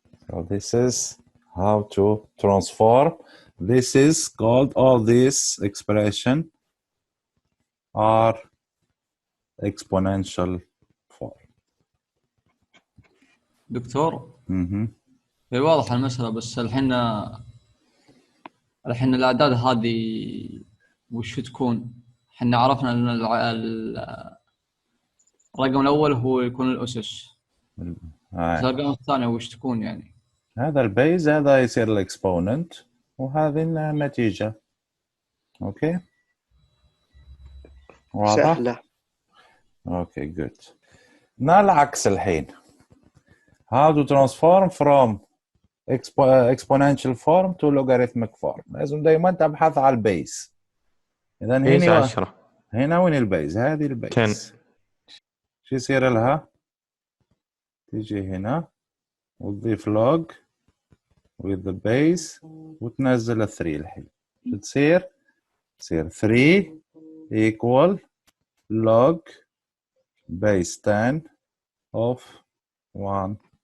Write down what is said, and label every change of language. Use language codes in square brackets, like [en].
[en] So this is how to transform. This is called, all these expression are exponential form. [ar] دكتور هي واضحة المسألة، بس الحين الأعداد هذه وش تكون؟ احنا عرفنا أن الرقم الأول هو يكون الأسس. الرقم الثاني وش تكون يعني؟ هذا البيز، هذا يصير الاكسبوننت وهذه النتيجة. اوكي؟ واضح؟ سهلة. اوكي good. العكس الحين. [en] How to transform from exponential form to logarithmic form. [ar] لازم دائما تبحث على البيز. إذا هنا 10. هنا وين البيز؟ هذه البيز. 10. شو يصير لها؟ تيجي هنا وتضيف [en] log with the base [ar] وتنزل 3 الحين. شو تصير؟ تصير [en] 3 equal log base 10 of 1000.